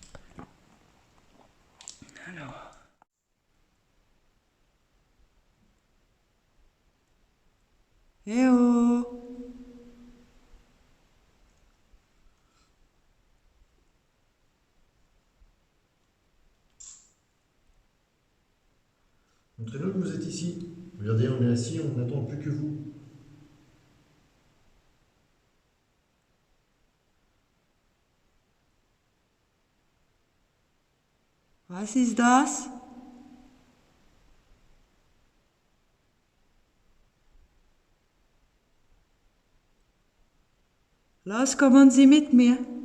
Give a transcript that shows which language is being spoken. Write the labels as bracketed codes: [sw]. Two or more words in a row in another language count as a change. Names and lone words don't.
[fr] Alors... Eh oh! Montrez-nous que vous êtes ici. Regardez, on est assis, on n'attend plus que vous. [de] Was ist das? Los, kommen Sie mit mir.